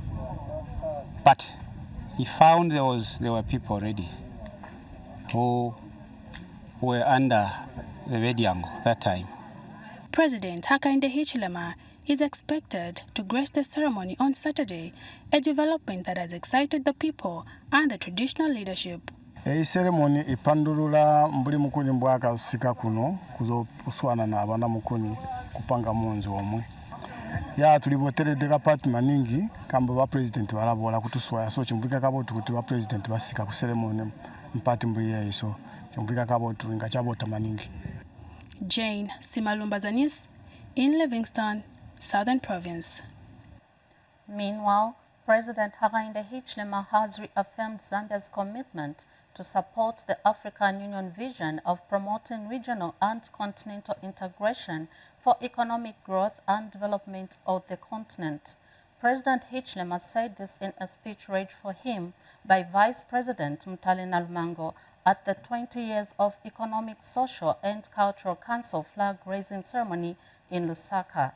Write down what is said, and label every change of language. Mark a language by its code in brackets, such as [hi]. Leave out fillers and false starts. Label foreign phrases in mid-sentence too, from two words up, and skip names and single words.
[en] But he found there were people already who were under the Bedyango that time. President Hakainde Hichilema is expected to grace the ceremony on Saturday, a development that has excited the people and the traditional leadership. [toi] Ei ceremony ipandulula mbuli mukuni mbwaka sika kuno kuzouswana na abana mukuni kupanga munzu omwe. Ya tuliboteredde kapati maningi kamba ba president balabola kutuswaya so chimvika kabotu kuti ba president basika ku ceremony mpati mbuli yeso chimvika kabotu nga chabota maningi. [en] Jane Simalumba Zanis in Livingstone, Southern Province. Meanwhile, President Hakainde Hichilema has reaffirmed Zambia's commitment to support the African Union vision of promoting regional and continental integration for economic growth and development of the continent. President Hichilema said this in a speech read for him by Vice President Mtalina Lumango at the 20 Years of Economic, Social and Cultural Council flag-raising ceremony in Lusaka.